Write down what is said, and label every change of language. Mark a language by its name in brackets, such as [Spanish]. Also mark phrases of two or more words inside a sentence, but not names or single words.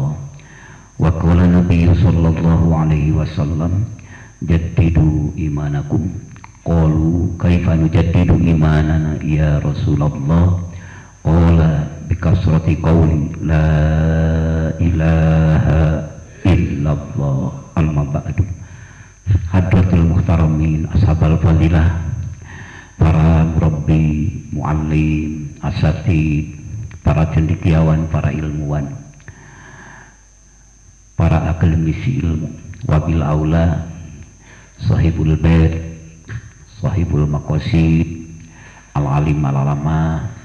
[Arabic] وقال النبي صلى الله عليه وسلم جددوا إيمانكم. قالوا كيف نجدد إيماننا يا رسول الله? قال بكثرة قول لا إله إلا الله. أما بعد. حضرات المحترمين أصحاب الفضيلة, [Indonesian] para murabbi, muallim, asatid, para cendekiawan, para ilmuwan, para akademisi ilmu, [Arabic] وبالأولى صاحب البيت صاحب المقاصد العالم العلامة,